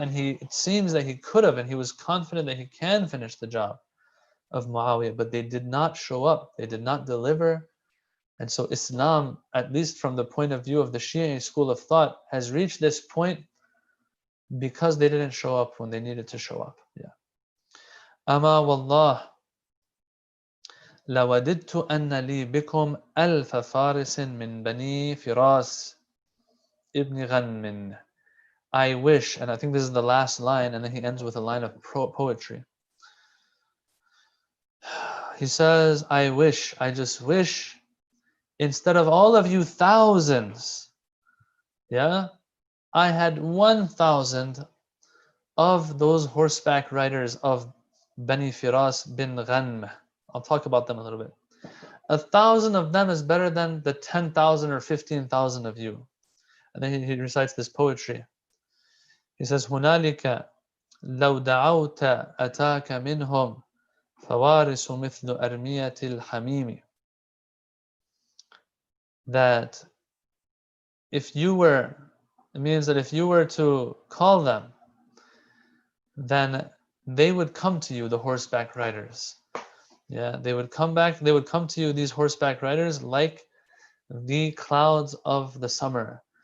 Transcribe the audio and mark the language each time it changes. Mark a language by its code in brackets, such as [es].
[en] And it seems that he could have, and he was confident that he can finish the job of Muawiyah, but they did not show up. They did not deliver. And so Islam, at least from the point of view of the Shia school of thought, has reached this point because they didn't show up when they needed to show up. Yeah. [ar] Ama wallah, لوددت أن لي بكم ألف فارس من بني فراس ابن غنم. [en] I wish, and I think this is the last line, and then he ends with a line of poetry. He says, I just wish, instead of all of you thousands, yeah, I had 1,000 of those horseback riders of Bani Firas bin Ghanm. I'll talk about them a little bit. 1,000 of them is better than the 10,000 or 15,000 of you. And then he recites this poetry. He says, [ar] هنالك لو دعوت أتاك منهم فوارس مثل أرمية الحميم. [en] that it means that if you were to call them, then they would come to you, the horseback riders. Yeah, they would come to you, these horseback riders, like the clouds of the summer.